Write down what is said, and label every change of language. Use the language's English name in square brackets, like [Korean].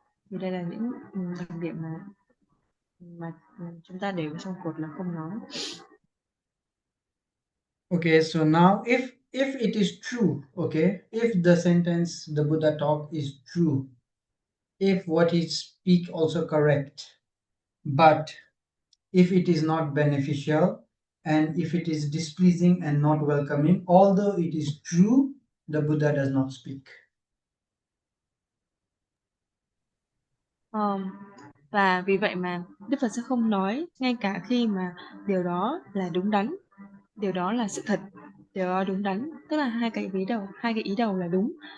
[Vietnamese] Thì đây là những đặc điểm mà chúng ta để vào trong cột là không nói. [English] Okay, so now if it is true, okay, if the sentence the Buddha talk is true, if what he speak also correct, but if it is not beneficial and if it is displeasing and not welcoming, although it is true, the Buddha does not speak. [Vietnamese] Và vì vậy mà Đức Phật sẽ không nói, ngay cả khi mà điều đó là đúng đắn, điều đó là sự thật, điều đó đúng đắn, tức là hai cái ý đầu là đúng.